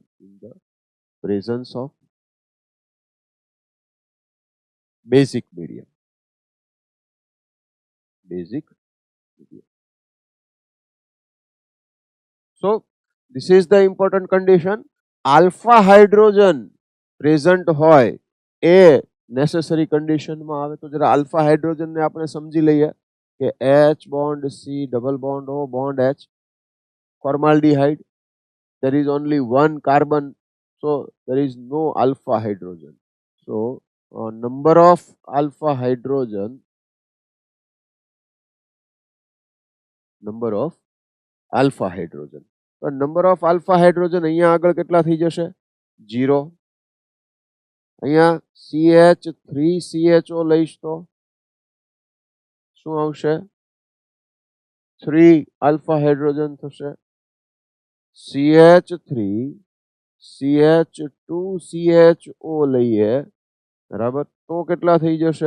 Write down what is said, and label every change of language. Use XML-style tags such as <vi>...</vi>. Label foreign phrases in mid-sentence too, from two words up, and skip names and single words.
<en>In the presence of basic medium. Basic medium. So this is the important condition. Alpha hydrogen present</en> <gu>હોય એ</gu> <en>necessary condition</en> <gu>માં આવે તો જરા</gu> <en>alpha hydrogen</en> <gu>ને આપણે સમજી લઈએ કે</gu> <en>H bond C double bond O bond H formaldehyde, there is only one carbon, so there is no alpha hydrogen. So number of alpha hydrogen, number of alpha hydrogen.</en> <gu>તો</gu> <en>number of alpha hydrogen</en> <gu>અહીંયા આગળ કેટલા થઈ જશે? 0. અહીંયા CH3CHO લઈશ તો શું આવશે? 3</gu> <en>alpha hydrogen</en> <gu>થશે. CH3CH2CHO લઈએ બરાબર, તો કેટલા થઈ જશે?</gu>